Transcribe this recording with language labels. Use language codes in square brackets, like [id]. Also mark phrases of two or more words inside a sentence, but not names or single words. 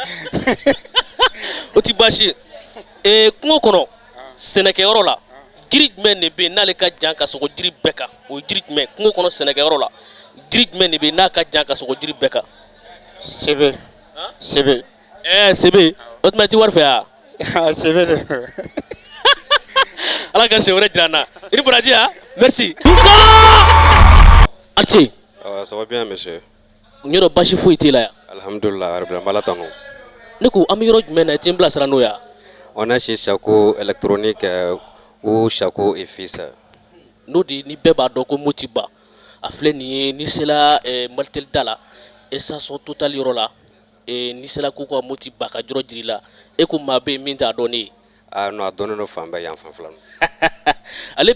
[bm] O ti baasi ye kungo kɔnɔ sɛnɛkɛyɔrɔ la jiri jumɛn de bɛ yen n'ale ka jan ka sogo jiri bɛɛ kan o ye jiri jumɛn kungo kɔnɔ sɛnɛkɛyɔrɔ la jiri jumɛn de bɛ yen n'a ka jan ka sogo jiri bɛɛ kan? Sebe. Sebe. Sebe o tuma i ti wari fɛ ya? Sebe de. Ala ka siɲɛ wɛrɛ jira an na Iri Baraji ya merci. An cɛ. [fr] Ça va bien monsieur. [bm] N yɔrɔ basi foyi t'e la yan? [ar] الحمد لله رب العالمين [bm] Ala tanu. Ne ko an bɛ yɔrɔ jumɛn na i tɛ n bilasira n'o ya? [fr] On est chez Sakɔ électronique ou Sakɔ et fils. [bm] N'o de ni bɛɛ b'a dɔn ko Motiba a filɛ nin ye n'i sera Malitel da la station Total yɔrɔ la n'i sera ko ka Motiba ka yɔrɔ jira i la e ko maa bɛ yen min t'a dɔn ne ye? Non a dɔnnen don fan bɛɛ yan fan fila.